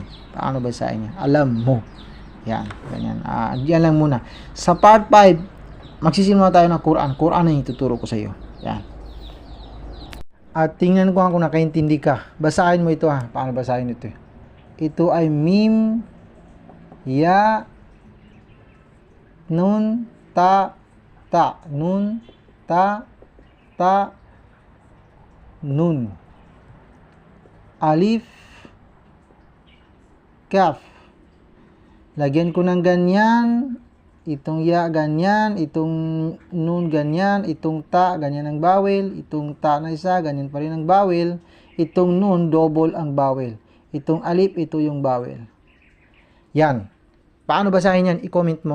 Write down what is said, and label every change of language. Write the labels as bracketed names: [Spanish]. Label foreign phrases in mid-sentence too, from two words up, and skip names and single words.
[Filipino] Paano basahin niya. Alam mo. Yan, ganyan. Diyan lang muna. Sa part 5, magsisimula tayo ng Quran. Quran na yung tuturo ko sa iyo. Yan. At tingnan ko kung nakaintindi ka. Basahin mo ito ha. Paano basahin ito? Ito ay mim, ya, nun, ta, ta. Nun, ta, ta, nun. Alif, kaf. Lagyan ko ng ganyan, itong ya ganyan, itong nun ganyan, itong ta ganyan ang bawel, itong ta na isa ganyan pa rin ang bawel, itong nun double ang bawel, itong alif ito yung bawel. Yan. Paano basahin yan? I-comment mo.